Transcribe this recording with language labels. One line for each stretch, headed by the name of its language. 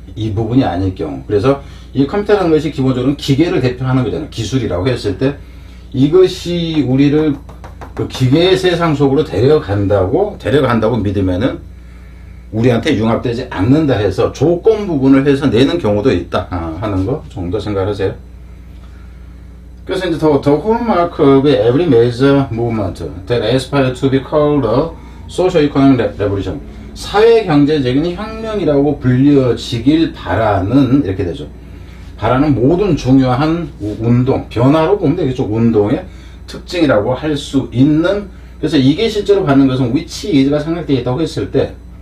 Korean: 이 부분이 아닐 경우. 그래서 이 컴퓨터라는 것이 기본적으로 기계를 대표하는 거잖아요. 기술이라고 했을 때 이것이 우리를 그 기계의 세상 속으로 데려간다고 믿으면은 우리한테 융합되지 않는다 해서 조건 부분을 해서 내는 경우도 있다 하는 거 정도 생각하세요. 그래서 이제
English: the hallmark of every major movement that aspires to be called a socio-economic revolution.
Korean: 사회 경제적인 혁명이라고 불려지길 바라는, 이렇게 되죠. 바라는 모든 중요한 운동, 변화로 보면 되겠죠. 운동의 특징이라고 할 수 있는, 그래서 이게 실제로 받는 것은
English: which is
Korean: 가 생략되어 있다고 했을 때